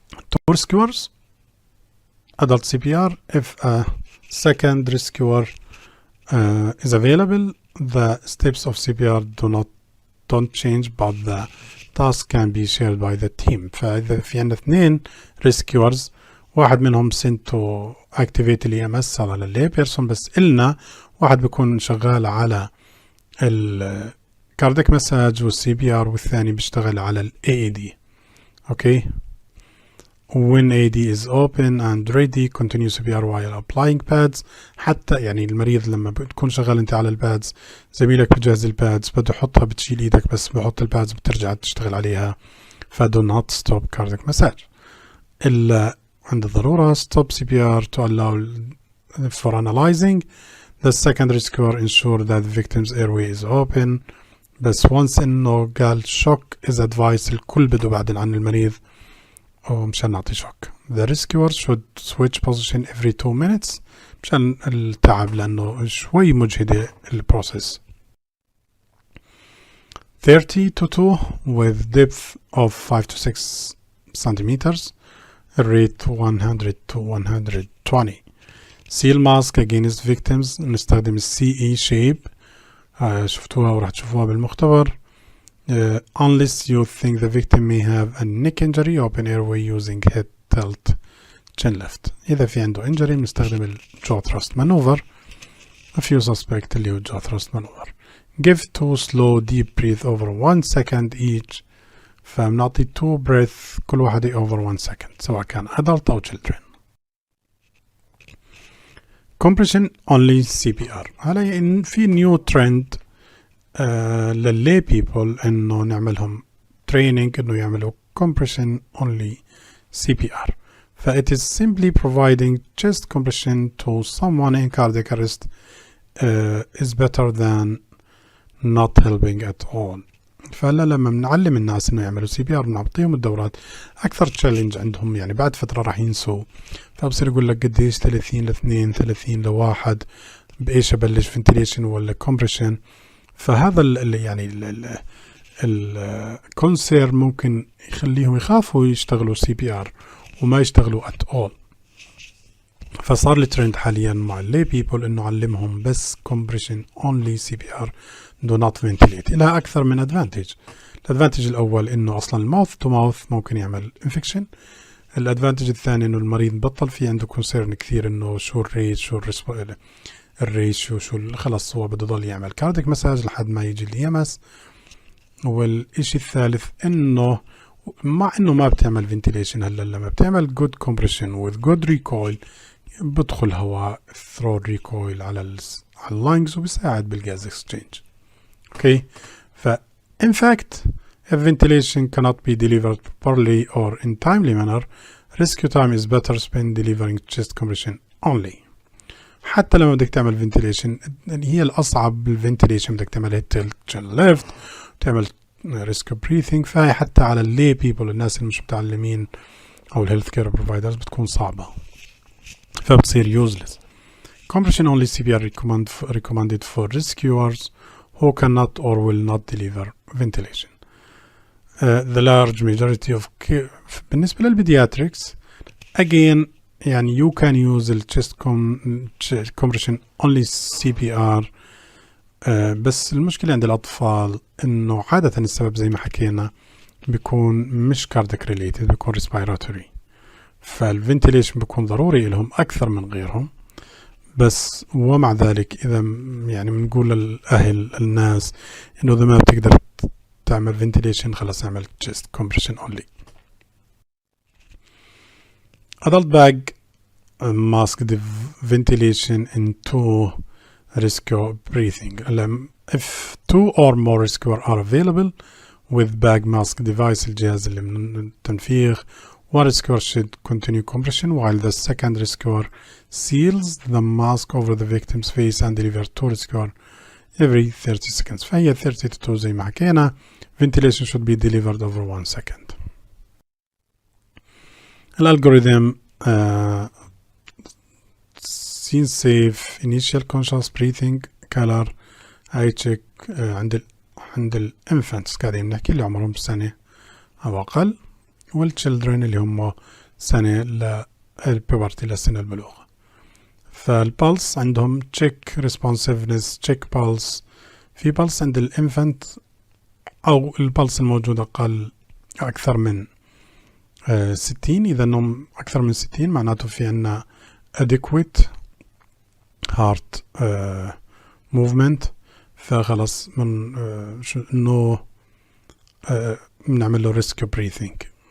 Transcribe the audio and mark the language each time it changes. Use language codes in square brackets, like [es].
[en] two rescuers. adult CPR. if a second rescuer is available, the steps of CPR don't change but the task can be shared by the team. [ar] فإذا في عندنا 2 rescuers، واحد منهم [en] sent to activate [ar] ال EMS على اللي بيرسون، بس إلنا واحد بيكون شغال على ال cardiac massage وال CPR، والثاني بيشتغل على ال AED. [en] okay. when AED is open and ready continue CPR while applying pads. [ar] حتى يعني المريض لما بتكون شغال انت على البادز، زميلك بجهز البادز بده يحطها، بتشيل ايدك بس بحط البادز بترجع تشتغل عليها. [en] ف do not stop cardiac massage. [ar] إلا عند الضرورة [en] stop CPR to allow for analyzing. the second rescuer ensure that the victim's airway is open. [ar] بس once إنه قال [en] shock is advised، [ar] الكل بده بعدين عن المريض ومشان نعطي شوك. [en] the rescuer should switch position every 2 minutes [ar] مشان التعب لأنه شوي مجهدة البروسيس. [en] 30 to 2 with depth of 5 to 6 centimeters. rate 100 to 120. seal mask against victims. [ar] نستخدم ال CE shape، شفتوها وراح تشوفوها بالمختبر. [en] unless you think the victim may have a neck injury, open airway using head tilt chin lift. [ar] إذا في عنده injury بنستخدم ال jaw thrust maneuver. [en] a few suspect [ar] اللي هو [en] jaw thrust maneuver. give 2 slow deep breath over 1 second each. [ar] فبنعطي 2 breath كل واحدة [en] over 1 second [ar] سواء كان adult أو children. [en] compression only CPR. [ar] هلا في [en] new trend [ar] لللي people انه نعملهم training انه يعملوا compression only CPR. [en] ف it is simply providing chest compression to someone in cardiac arrest is better than not helping at all. [ar] فهلا لما بنعلم الناس انه يعملوا CPR بنعطيهم الدورات اكثر تشالنج عندهم، يعني بعد فتره راح ينسوا، فبصير يقول لك قديش 30 ل 2 30 ل 1 بايش ابلش ventilation ولا compression. فهذا يعني الكونسير ممكن يخليهم يخافوا يشتغلوا CPR وما يشتغلوا at all. فصار الترند حاليا مع اللي people انه علمهم بس [en] compression only CPR do not ventilate. [ar] لها اكثر من advantage. الادفانتج الاول انه اصلا الماوث تو ماوث ممكن يعمل infection. الادفانتج الثاني انه المريض بطل في عنده كونسيرن كثير انه شو الريت شو الريشيو شو خلص هو بده يضل يعمل كارديك مساج لحد ما يجي اليمس. والاشي الثالث انه مع انه ما بتعمل فنتيليشن، هلا لما بتعمل جود كومبريشن وذ جود ريكويل بدخل هواء ثرو ريكويل على اللانجز وبيساعد بالجاز اكسشينج. [en] Okay ف in fact if ventilation cannot be delivered properly or in timely manner rescue time is better spent delivering chest compression only. [ar] حتى لما بدك تعمل فنتيليشن هي الأصعب بالفنتيليشن بدك تعمل tilt chin lift وتعمل ريسك بريثنج، فهي حتى على اللي بيبل الناس اللي مش متعلمين أو الهيلث كير بروفايدرز بتكون صعبة فبتصير يوزلس. [en] Compression only CPR recommended for rescuers who cannot or will not deliver ventilation. The large majority of [ar] بالنسبة للبيدياتريكس [en] again يعني you can use the chest compression only CPR. [ar] بس المشكلة عند الأطفال إنه عادة السبب زي ما حكينا بيكون مش cardiac related، بيكون respiratory، فالفنتيليشن بيكون ضروري لهم أكثر من غيرهم. بس ومع ذلك إذا يعني بنقول للأهل الناس إنه إذا ما بتقدر تعمل ventilation خلاص اعمل [en] chest compression only. Adult bag mask ventilation into rescue breathing. If 2 or more rescuers are available with bag mask device [ar] الجهاز اللي من التنفيخ, [en] one rescuer should continue compression while the second rescuer seals the mask over the victim's face and deliver 2 rescuers every 30 seconds. [ar] فهي [en] 30 to 2 [ar] زي ما حكينا. [en] Ventilation should be delivered over 1 second. [ar] الالجوريثم [en] scene safe initial conscious breathing color eye check [ar] عند الانفانتس قاعدين نحكي اللي عمرهم سنة أو أقل، والchildren اللي هم سنة للبيبرتي لسن البلوغ. فالبلس عندهم [en] check responsiveness check pulse. [ar] في pulse عند الانفانت أو البلس الموجود أقل أكثر من 60. إذا أنهم أكثر من 60 معناته في عنا [en] adequate heart movement، [ar] فخلص من إنه بنعمل له [en] rescue breathing.